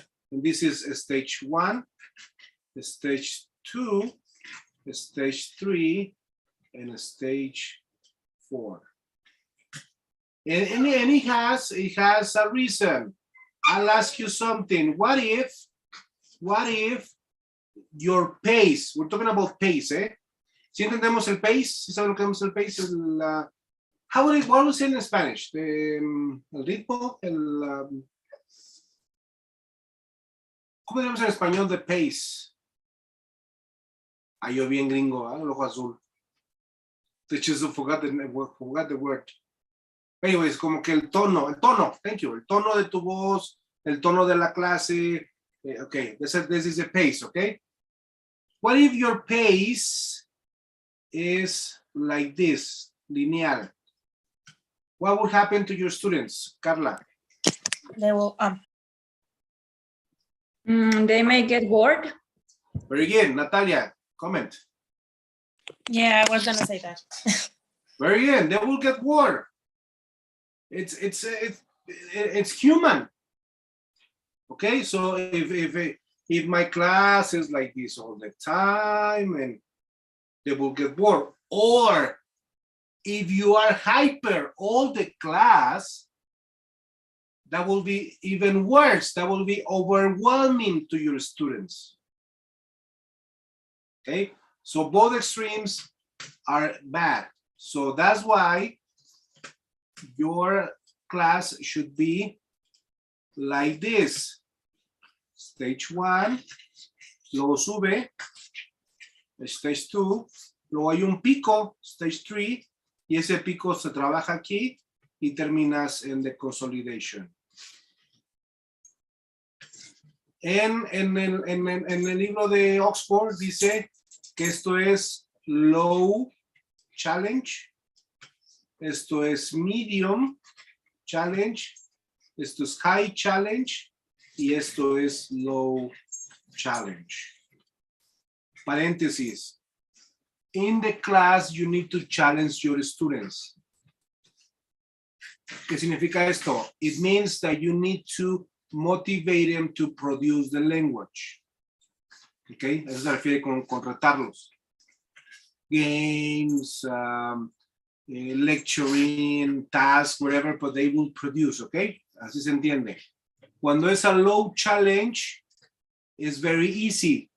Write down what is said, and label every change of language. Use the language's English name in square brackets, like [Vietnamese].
[English] And this is stage 1, stage 2, stage 3, and stage 4. And it has a reason. I'll ask you something. What if your pace, we're talking about pace, eh? [Spanish] ¿Sí entendemos el pace? ¿Sí saben lo que es el pace? [English] What was it in Spanish? [Spanish] El ritmo, ¿cómo decimos en español de pace? Yo bien gringo, el ojo azul. [English] I just forgot the word. [Spanish] Anyways, como que el tono, [English] thank you, [Spanish] el tono de tu voz, el tono de la clase. [English] Okay, this is a pace, okay? What if your pace is like this, lineal? What would happen to your students, Carla? They will They may get bored. Very good, Natalia, comment. yeah, I was gonna say that. Very good, they will get bored. It's human. Okay, so if my class is like this all the time, and they will get bored. Or if you are hyper all the class, that will be even worse. That will be overwhelming to your students. Okay, so both extremes are bad. So that's why your class should be like this. [Spanish] Stage 1, luego sube, stage 2, luego hay un pico, stage 3, y ese pico se trabaja aquí y terminas en the consolidation. En el libro de Oxford dice que esto es low challenge, esto es medium challenge, esto es high challenge y esto es low challenge. Paréntesis. [English] In the class, you need to challenge your students. [Spanish] ¿Qué significa esto? [English] It means that you need to motivate them to produce the language. [Spanish] Okay, eso se refiere con retarlos. [English] Games, lecturing, tasks, whatever, but they will produce, okay? [Spanish] Así se entiende. Cuando es [English] a low challenge, it's very easy.